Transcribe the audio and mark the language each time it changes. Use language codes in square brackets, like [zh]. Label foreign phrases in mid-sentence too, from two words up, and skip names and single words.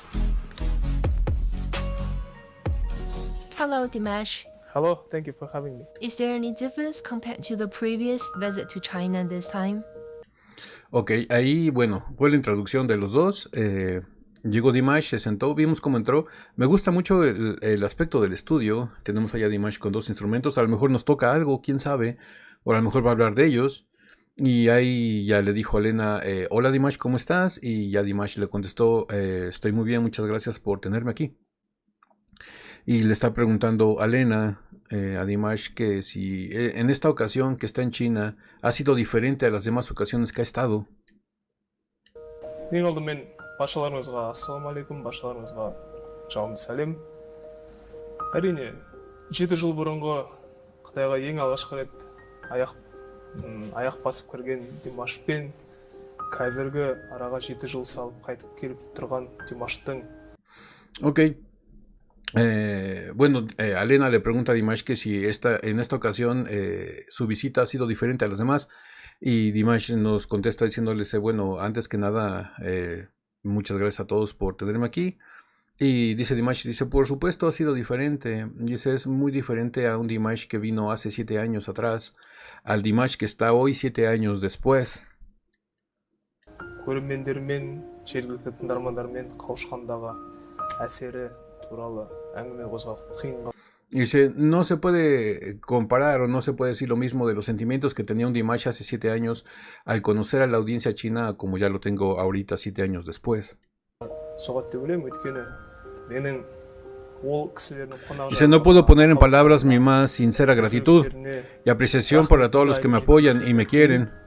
[en] Hello, Dimash. Hello, thank you for having me. Is there any difference compared to the previous visit to China this time? [es] Ok, ahí, bueno, fue la introducción de los dos. Llegó Dimash, se sentó, vimos cómo entró. Me gusta mucho el aspecto del estudio. Tenemos allá a Dimash con dos instrumentos. A lo mejor nos toca algo, quién sabe. O a lo mejor va a hablar de ellos. Y ahí ya le dijo a Elena, hola Dimash, ¿cómo estás? Y ya Dimash le contestó, estoy muy bien, muchas gracias por tenerme aquí. Y le está preguntando a Elena, a Dimash, que si en esta ocasión que está en China ha sido diferente a las demás ocasiones que ha estado. [kk] Ең алдымен баршаларыңызға ассалаумағалейкум, баршаларыңызға жалынды сәлем. Әрине, 7 жыл бұрынғы Қытайға ең алғашқы рет аяқ басып кірген Димашпен қазіргі араға 7 жыл салып қайтып келіп тұрған Димаштың. [es] Ok. Bueno, Alena le pregunta a Dimash que si en esta ocasión su visita ha sido diferente a las demás. Y Dimash nos contesta diciéndole, bueno, antes que nada, muchas gracias a todos por tenerme aquí. Y dice Dimash, por supuesto ha sido diferente. Dice, es muy diferente a un Dimash que vino hace 7 años atrás, al Dimash que está hoy 7 años después. [kk] Көрермендермен, жергілікті тыңдармандармен қауышқандағы әсері туралы әңгіме қозғау қиынға. [es] Dice, no se puede comparar o no se puede decir lo mismo de los sentimientos que tenía un Dimash hace 7 años al conocer a la audiencia china como ya lo tengo ahorita 7 años después. Dice, no puedo poner en palabras mi más sincera gratitud y apreciación para todos los que me apoyan y me quieren.